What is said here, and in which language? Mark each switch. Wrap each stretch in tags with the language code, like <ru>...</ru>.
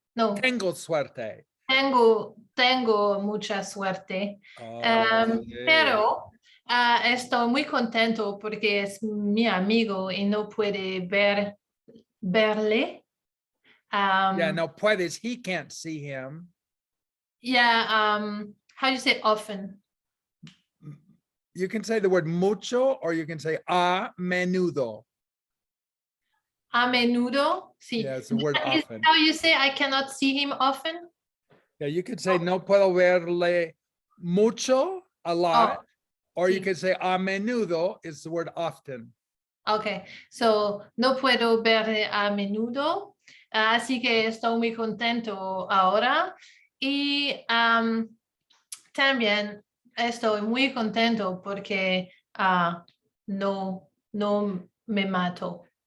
<es>No, Tengo suerte. tengo mucha suerte. Sí. Pero estoy muy contento porque es mi amigo y no puede verle.</es> <en>Yeah,</en> <es>no puedes.</es> <en>He can't see him. Yeah, how do you say often? You can say the word mucho, or you can say a menudo.</en> <es>A menudo, sí.</es> <en>Yeah, it's the word Is often. how you say I cannot see him often? Yeah, you could say</en> <es>no puedo verle mucho,</es> <en>a lot, or you</en> <es>sí.</es> <en>could say a menudo is the word often.</en> <es>Okay, so no puedo verle a menudo, así que estoy muy contento ahora y también estoy muy contento porque no me mato.</es>